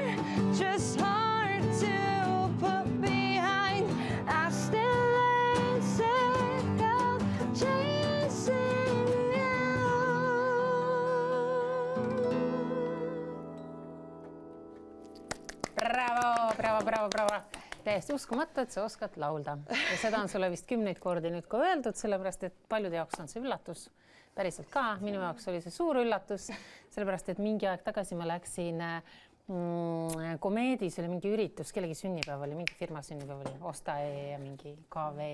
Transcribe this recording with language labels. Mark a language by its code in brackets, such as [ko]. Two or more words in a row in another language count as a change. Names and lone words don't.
[en] just hard to put behind. I still ain't sick of chasing you. Bravo, bravo, bravo, bravo. [et] Täiesti uskumatu, et sa oskad laulda. Ja seda on sulle vist 10 kordi nüüd ka öeldud, sellepärast, et paljude jaoks on see üllatus. Päriselt ka, minu jaoks oli see suur üllatus, sellepärast, et mingi aeg tagasi ma läksin Komeedis, oli mingi üritus, kellegi sünnipäev oli, mingi firma sünnipäev oli, Ostae ja mingi KV.